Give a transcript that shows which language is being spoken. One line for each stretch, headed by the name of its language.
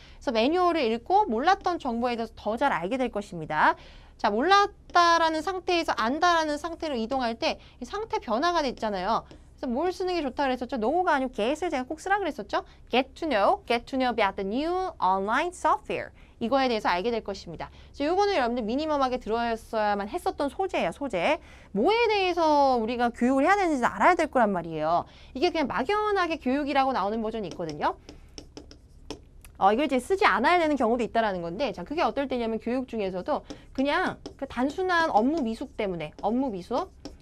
Korean: 그래서 매뉴얼을 읽고 몰랐던 정보에 대해서 더 잘 알게 될 것입니다. 자, 몰랐다라는 상태에서 안다라는 상태로 이동할 때 이 상태 변화가 됐잖아요. 그래서 뭘 쓰는 게 좋다 그랬었죠? no가 아니고 get을 제가 꼭 쓰라 그랬었죠?
English: get to know about the new online software.
Korean: 이거에 대해서 알게 될 것입니다. 그래서 이거는 여러분들 미니멈하게 들어야만 했었던 소재예요, 소재. 뭐에 대해서 우리가 교육을 해야 되는지 알아야 될 거란 말이에요. 이게 그냥 막연하게 교육이라고 나오는 버전이 있거든요. 이걸 이제 쓰지 않아야 되는 경우도 있다라는 건데, 자, 그게 어떨 때냐면 교육 중에서도 그냥 그 단순한 업무 미숙 때문에, 업무 미숙.